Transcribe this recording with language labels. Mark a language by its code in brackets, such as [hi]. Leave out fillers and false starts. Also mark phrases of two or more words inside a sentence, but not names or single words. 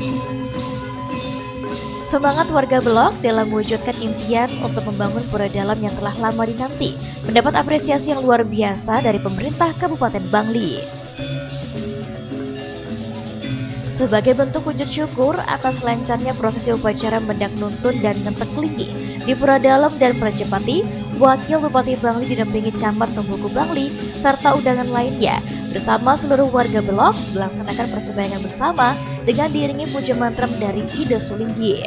[id] Semangat warga Belok dalam mewujudkan impian untuk membangun Pura Dalam yang telah lama dinanti mendapat apresiasi yang luar biasa dari pemerintah Kabupaten Bangli. Sebagai bentuk wujud syukur atas lancarnya prosesi upacara mendak nuntun dan ngentek kelingi di Pura Dalam dan Prajepati, Wakil Bupati Bangli didampingi Camat Tumbuku Bangli serta undangan lainnya bersama seluruh warga Belok melaksanakan persembahyaan bersama dengan diiringi puja mantra dari Ida Sulinggi.